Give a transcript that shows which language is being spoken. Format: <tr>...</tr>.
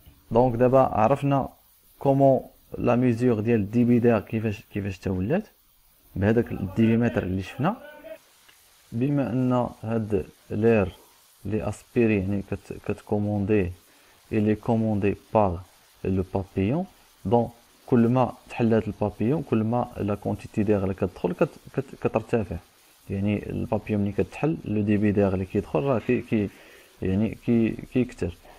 <ar>Donc d'abord عرفنا</ar> <fr>comment la mesure</fr> <ar>ديال الديبي d'air كيفاش تولات بهذاك الديبيمتر اللي شفنا. بما ان هاد l'air les aspirés يعني كتكومونديه</ar> <fr>il est commandé par le papillon.</fr> <ar>donc كل ما تحلات البابيون كل ما</ar> <fr>la quantité d'air</fr> <ar>اللي كتدخل كترتفع. يعني البابيون ملي كتحل لو ديبي d'air اللي كيدخل راه يعني كيكثر.</ar>